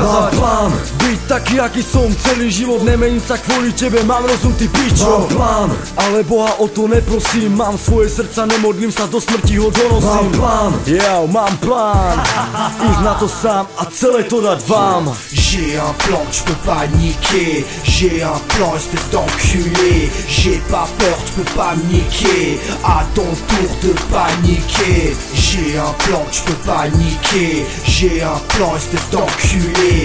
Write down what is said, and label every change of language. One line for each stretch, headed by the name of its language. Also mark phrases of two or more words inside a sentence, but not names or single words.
Slovak: Mám plán, byť taký aký som, celý život nemeniť sa kvôli tebe, mám rozum ty pičo. Mám plán, ale Boha o to neprosím, mám svoje srdca, nemodlím sa do smrti ho donosím. Mám plán, mám plán, ísť na to sám a celé to dať vám.
French: J'ai un plan, tu peux pas niquer. J'ai un plan, espèce d'enculé. J'ai pas peur, tu peux pas me niquer. À ton tour de paniquer. J'ai un plan, tu peux pas niquer. J'ai un plan, espèce d'enculé.